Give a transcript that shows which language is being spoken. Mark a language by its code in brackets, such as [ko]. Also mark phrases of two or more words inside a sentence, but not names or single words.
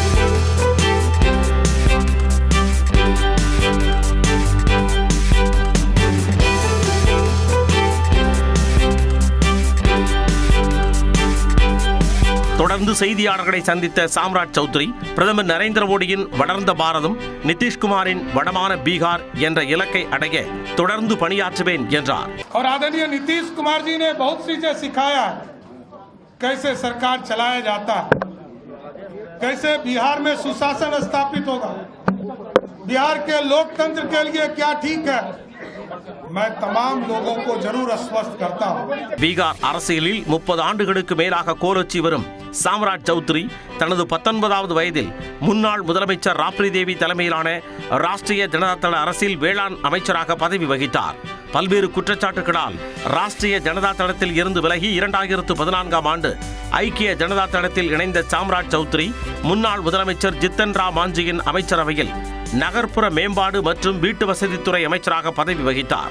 [ta] தொடர்ந்து செய்தியாளர்களை சந்தித்த சாம்ராஜ் சௌத்ரி, பிரதமர் நரேந்திர மோடியின் வளர்ந்த பாரதம், நிதிஷ்குமாரின் வடமான பீகார் என்ற இலக்கை அடைய தொடர்ந்து பணியாற்றுவேன் என்றார். [hi] और आदरणीय नीतीश कुमार जी ने बहुत चीजें सिखाया, कैसे सरकार चलाया जाता है, कैसे बिहार में सुशासन स्थापित होगा, बिहार के लोकतंत्र के लिए क्या ठीक है, मैं तमाम लोगों को जरूर आश्वस्त करता हूं. [ta] பீகார் அரசியலில் 30 ஆண்டுகளுக்கு மேலாக கோலோச்சி வரும் சாம்ராஜ் சௌத்ரி தனது 19வது வயதில் முன்னாள் முதலமைச்சர் ராப்ரி தேவி தலைமையிலான ராஷ்டிரிய ஜனதா தள அரசில் வேளாண் அமைச்சராக பதவி வகித்தார். பல்வேறு குற்றச்சாட்டுகளால் ராஷ்டிரிய ஜனதா தளத்தில் இருந்து விலகி 2014ஆம் ஆண்டு ஐக்கிய ஜனதா தளத்தில் இணைந்த சாம்ராஜ் சௌத்ரி முன்னாள் முதலமைச்சர் ஜித்தன் ராம் மாஞ்சியின் அமைச்சரவையில் நகர்ப்புற மேம்பாடு மற்றும் வீட்டு வசதித்துறை அமைச்சராக பதவி வகித்தார்.